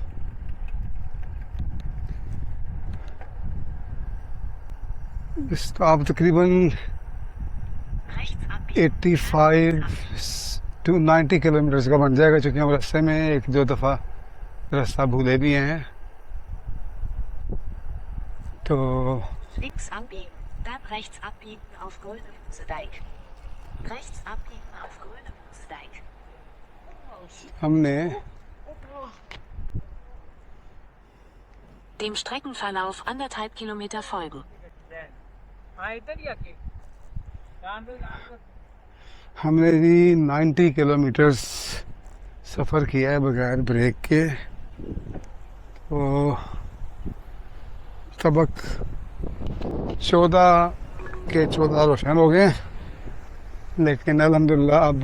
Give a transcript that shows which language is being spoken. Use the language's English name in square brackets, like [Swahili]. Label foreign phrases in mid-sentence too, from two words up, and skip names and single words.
[Hindi] इसका आप तकरीबन 85 to 90 किलोमीटर का बन जाएगा, क्योंकि हम रास्ते में 1-2 दफ़ा रास्ता भूले भी हैं। तो [German] Links abbiegen, dann rechts abbiegen auf Grünemünzedeich. Rechts abbiegen auf Grünemünzedeich. [Hindi] हमने [German] dem Streckenverlauf 1,5 Kilometer folgen. [Hindi] हमने भी 90 किलोमीटर सफ़र किया है बगैर ब्रेक के। तो सबक 14 के 14 रोशन हो गए, लेकिन अल्हम्दुलिल्लाह अब